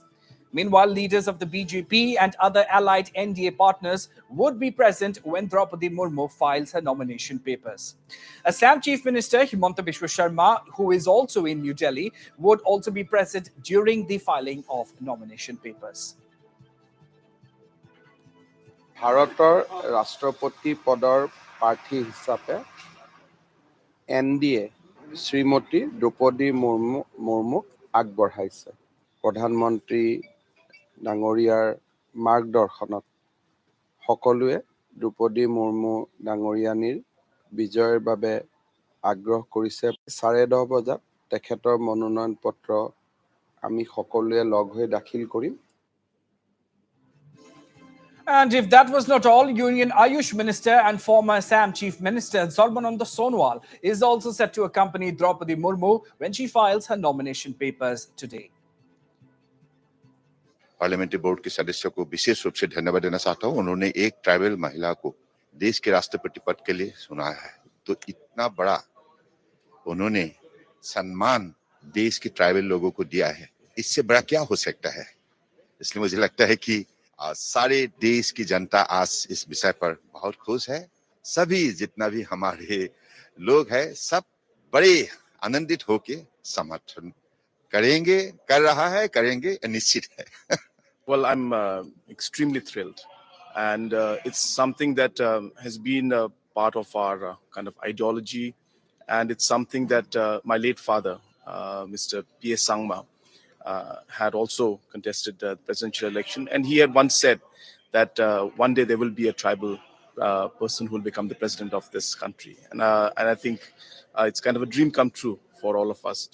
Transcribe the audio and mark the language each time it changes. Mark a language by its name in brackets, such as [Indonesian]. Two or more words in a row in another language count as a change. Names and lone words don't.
[English] Meanwhile, leaders of the BJP and other allied NDA partners would be present when Draupadi Murmu files her nomination papers. Assam Chief Minister Himanta Biswa Sharma, who is also in New Delhi, would also be present during the filing of nomination papers. [Assamese] ভাৰতৰ ৰাষ্ট্ৰপতি পদৰ প্ৰাৰ্থী হিচাপে NDA শ্ৰীমতী দ্ৰৌপদী মুৰ্মুক আগবঢ়াইছে। প্ৰধানমন্ত্ৰী ডাঙৰীয়াৰ মাৰ্গদৰ্শনত সকলোৱে দ্ৰৌপদী মুৰ্মু ডাঙৰীয়ানীৰ বিজয়ৰ বাবে আগ্ৰহ কৰিছে। 10:30 বজাত তেখেতৰ মনোনয়ন পত্ৰ আমি সকলোৱে লগ হৈ দাখিল কৰিম। [English] And if that was not all, Union Ayush Minister and former Assam Chief Minister Sarbananda Sonowal is also set to accompany Draupadi Murmu when she files her nomination papers today. parliamentary board [Hindi] के सदस्यों को विशेष रूप से धन्यवाद देना चाहता हूं। उन्होंने एक ट्राइबल महिला को देश के राष्ट्रपति पद के लिए सुनाया है, तो इतना बड़ा उन्होंने सम्मान देश के ट्राइबल लोगों को दिया है, इससे बड़ा क्या हो सकता है। इसलिए मुझे लगता है कि सारे देश की जनता आज इस विषय पर बहुत खुश है। सभी जितना भी हमारे लोग हैं सब बड़े आनंदित होके समर्थन करेंगे, कर रहा है, करेंगे, निश्चित है। [English] Well, I'm extremely thrilled, and it's something that has been a part of our kind of ideology, and it's something that my late father, Mr. P.S. Sangma, had also contested the presidential election, and he had once said that one day there will be a tribal person who will become the president of this country, and I think it's kind of a dream come true for all of us.